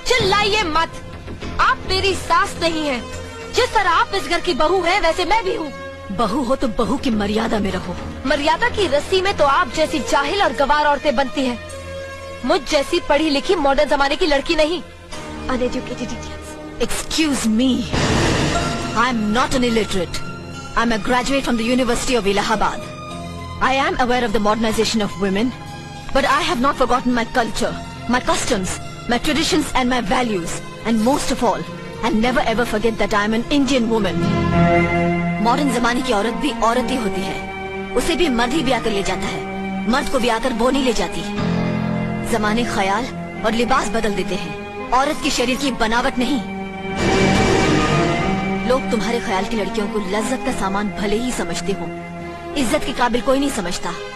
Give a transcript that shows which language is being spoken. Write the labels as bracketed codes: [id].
[hi] चिल्लाइए मत। आप मेरी सास नहीं है। जिस तरह आप इस घर की बहू हैं, वैसे मैं भी हूँ। बहू हो तो बहू की मर्यादा में रहो। मर्यादा की रस्सी में तो आप जैसी जाहिल और गवार औरतें बनती हैं। मुझ जैसी पढ़ी लिखी मॉडर्न जमाने की लड़की नहीं। [en] Uneducated idiots. Excuse me, I am not an illiterate. I am a graduate from the University of Allahabad. I am aware of the modernization of women, but I have not forgotten my culture, my customs, my traditions and my values. And most of all, I'll never ever forget that I am an Indian woman. [hi] Modern जमाने की औरत भी औरत ही होती है। उसे भी मर्द ही ब्याह कर ले जाता है, मर्द को ब्याह कर वो नहीं ले जाती। जमाने ख्याल और लिबास बदल देते हैं, औरत की शरीर की बनावट नहीं। लोग तुम्हारे ख्याल की लड़कियों को लज्जत का सामान भले ही समझते हो, इज्जत के काबिल कोई नहीं समझता।